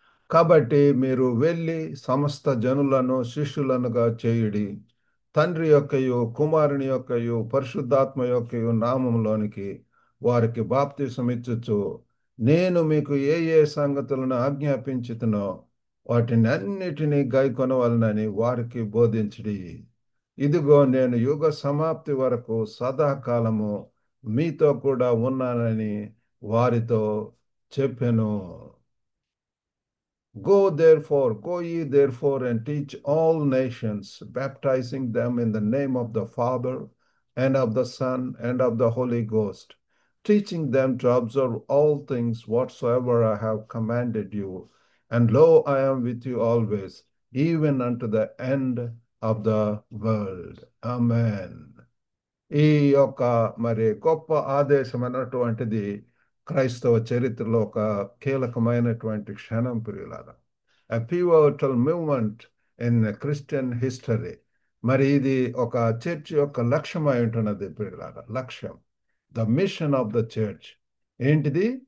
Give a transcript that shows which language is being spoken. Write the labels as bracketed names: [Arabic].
[Telugu] కాబట్టి మీరు వెళ్ళి సమస్త జనులను శిష్యులనుగా చేయుడి, తండ్రి యొక్కయు కుమారుని యొక్కయు పరిశుద్ధాత్మ యొక్కయు నామములోనికి వారికి బాప్తిసమిచ్చుచు నేను మీకు ఏ ఏ సంగతులను ఆజ్ఞాపించుతునో వాటిని అన్నిటినీ గైకొనవలనని వారికి బోధించుడి. ఇదిగో నేను యుగ సమాప్తి వరకు సదాకాలము మీతో కూడా ఉన్నానని వారితో చెప్పెను. [English] Go ye therefore and teach all nations, baptizing them in the name of the Father and of the Son and of the Holy Ghost, teaching them to observe all things whatsoever I have commanded you. And lo, I am with you always, even unto the end of the world. Amen. [Telugu] ఈ యొక్క మరి గొప్ప ఆదేశం అన్నటువంటిది క్రైస్తవ చరిత్రలో ఒక కీలకమైనటువంటి క్షణం ప్రియులారా. [English] A pivotal movement in Christian history. [Telugu] మరి ఇది ఒక చర్చ్ యొక్క లక్ష్యం అయి ఉంటున్నది ప్రియులారా. లక్ష్యం, [English] the mission of the church [Telugu] ఏంటిది?